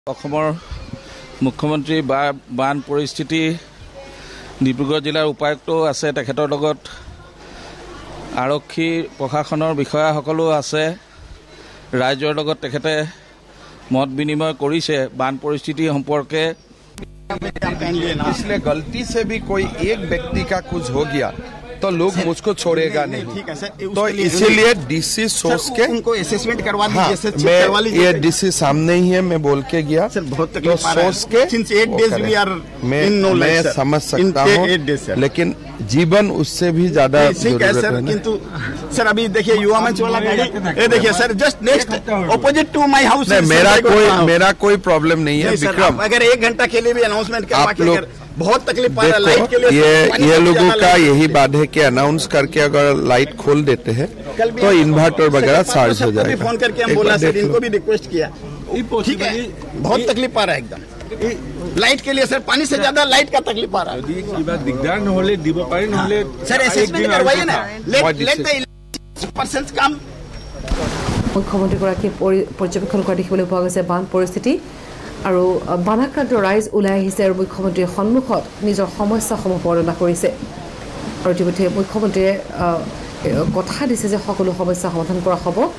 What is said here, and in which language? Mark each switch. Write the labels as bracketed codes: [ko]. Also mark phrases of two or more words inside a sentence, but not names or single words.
[as] অসমৰ মুখ্যমন্ত্ৰী বান পৰিস্থিতি ডিব্ৰুগড় জিলাৰ উপায়ুক্ত আছে তেখেতৰ লগত আৰক্ষী প্ৰশাসনৰ বিষয়াসকলো আছে ৰাজ্যৰ লগত তেখেতে মত বিনিময় কৰিছে বান পৰিস্থিতি সম্পৰ্কে [hi] इसलिए गलती से भी कोई एक व्यक्ति का कुछ हो गया तो लोग मुझको छोड़ेगा नहीं। ठीक है सर, तो इसीलिए डीसी सोच के उनको असेसमेंट करवा दीजिए। मैं ये डीसी सामने ही है, मैं बोल के गया सर, बहुत तो तकलीफ आ रहा है। सोच के [en] Since 8 days we are in no [hi] मैं [en] life, sir. [hi] समझ सकता [en] In [hi] हूँ [en] 8 days, sir. [hi] लेकिन जीवन उससे भी ज्यादा ठीक है सर, किंतु सर अभी देखिए युवा मंच वाला गाड़ी ये देखिए सर [en] just next opposite to my house. [hi] मेरा कोई प्रॉब्लम नहीं है विक्रम। अगर 1 घंटा के लिए भी अनाउंसमेंट करवा के अगर बहुत तकलीफ पा रहा है लाइट के लिए, ये लोगों का यही बात है कि अनाउंस करके अगर लाइट खोल देते हैं तो इन्वर्टर वगैरह चार्ज हो जाएगा। फोन करके हम बोला सर, इनको भी रिक्वेस्ट किया। ठीक है, बहुत तकलीफ पा रहा है एकदम लाइट के लिए सर, पानी से ज्यादा लाइट का तकलीफ आ रहा है। [as] दिगदार নহলে দিব পাৰি নহলে [hi] सर असेसमेंट करवाइए ना, [en] let the persons come. [as] মুখ্যমন্ত্ৰীগৰাকী পৰ্যবেক্ষণ কৰা দেখিবলৈ পোৱা গৈছে বান পৰিস্থিতি আৰু বানাক্ৰান্ত ৰাইজ ওলাই আহিছে আৰু মুখ্যমন্ত্ৰীৰ সন্মুখত নিজৰ সমস্যাসমূহ বৰ্ণনা কৰিছে আৰু ইতিমধ্যে মুখ্যমন্ত্ৰীয়ে কথা দিছে যে সকলো সমস্যা সমাধান কৰা হ'ব।